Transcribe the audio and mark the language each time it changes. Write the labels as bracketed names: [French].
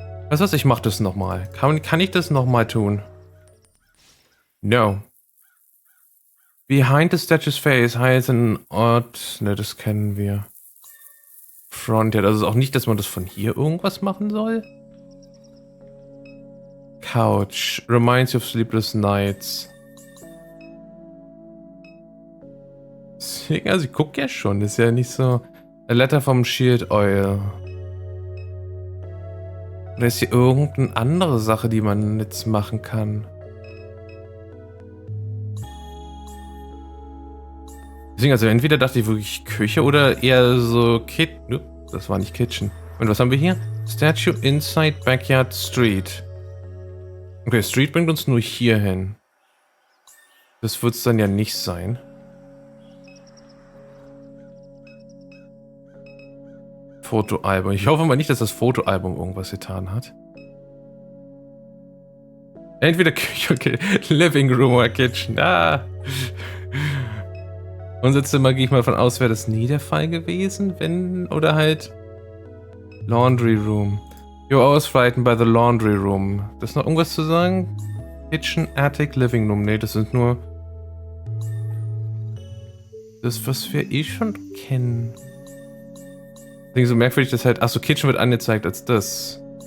[German] Weißt du was, ich mach das nochmal. Kann ich das nochmal tun? [English] No. Behind the statue's face hides an odd... [German] Ne, das kennen wir. Frontyard, also auch nicht, dass man das von hier irgendwas machen soll? [English] Couch. Reminds you of sleepless nights. [German] Also ich gucke ja schon, das ist ja nicht so... [English] A letter from Shield Oil. [German] Oder ist hier irgendeine andere Sache, die man jetzt machen kann? Deswegen, also entweder dachte ich wirklich Küche oder eher so das war nicht Kitchen. Und was haben wir hier? Statue inside Backyard Street. Okay, Street bringt uns nur hier hin. Das wird es dann ja nicht sein. Fotoalbum. Ich hoffe mal nicht, dass das Fotoalbum irgendwas getan hat. Entweder Küche, okay. Living Room oder Kitchen. Ah. Unser Zimmer, gehe ich mal von aus, wäre das nie der Fall gewesen, wenn, oder halt Laundry Room. [English] You're always frightened by the Laundry Room. [German] Das ist noch irgendwas zu sagen? Kitchen, Attic, Living Room. Nee, das sind nur das, was wir eh schon kennen. Deswegen so merkwürdig, dass halt, achso, Kitchen wird angezeigt als das.